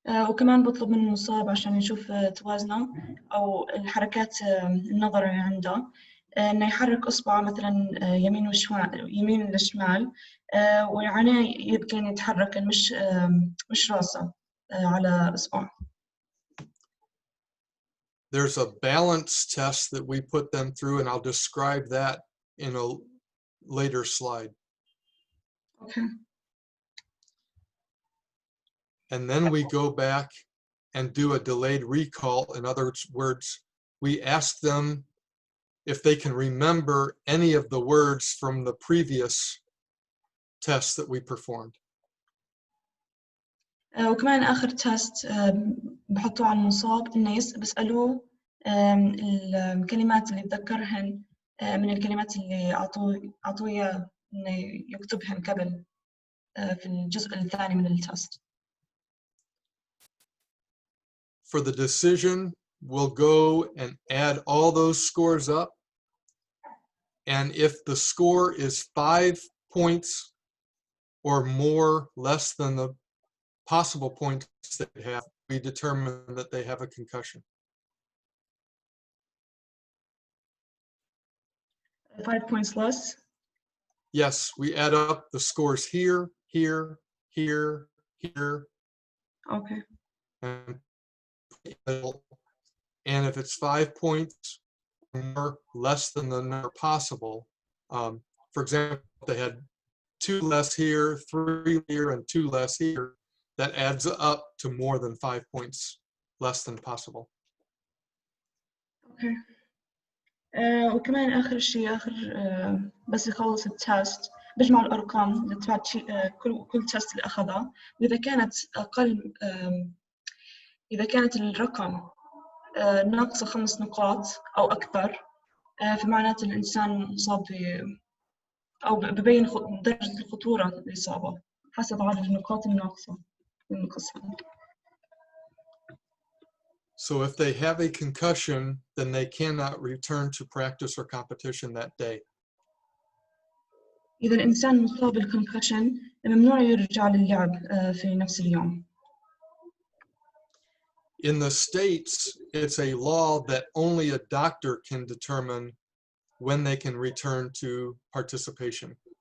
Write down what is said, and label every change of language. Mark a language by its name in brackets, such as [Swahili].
[Arabic] وكمان بطلب من المصاب عشان يشوف توازنه أو الحركات النظر اللي عنده إنه يحرك إصبعه مثلا يمين للشمال وعينيه يمكن يتحرك مش راسه على إصبعه. [English] There's a balance test that we put them through, and I'll describe that in a later slide. Okay. And then we go back and do a delayed recall. In other words, we ask them if they can remember any of the words from the previous tests that we performed. [Arabic] وكمان آخر تست بحطوه على المصاب إنه بيسألوه الكلمات اللي يتذكرهن من الكلمات اللي أعطوه إياه إنه يكتبهن قبل في الجزء الثاني من التست. [English] For the decision, we'll go and add all those scores up. And if the score is 5 points or more less than the possible points they have, we determine that they have a concussion. 5 points less? Yes, we add up the scores here, here, here, here. Okay. And if it's 5 points or less than the number possible, for example, if they had 2 less here, 3 here, and 2 less here, that adds up to more than 5 points less than possible. Okay. [Arabic] وكمان آخر شيء بس يخلص التست بجمع الأرقام اللي تبعت كل تست اللي أخذها، وإذا كانت أقل إذا كانت الرقم ناقصة 5 نقاط أو أكثر، فمعناته الإنسان مصاب أو ببين درجة الخطورة للإصابة حسب عدد النقاط الناقصة المقصرة. [English] So if they have a concussion, then they cannot return to practice or competition that day. [Arabic] إذا الإنسان مصاب بالكونكشن ممنوع يرجع للعب في نفس اليوم. [English] In the States, it's a law that only a doctor can determine when they can return to participation.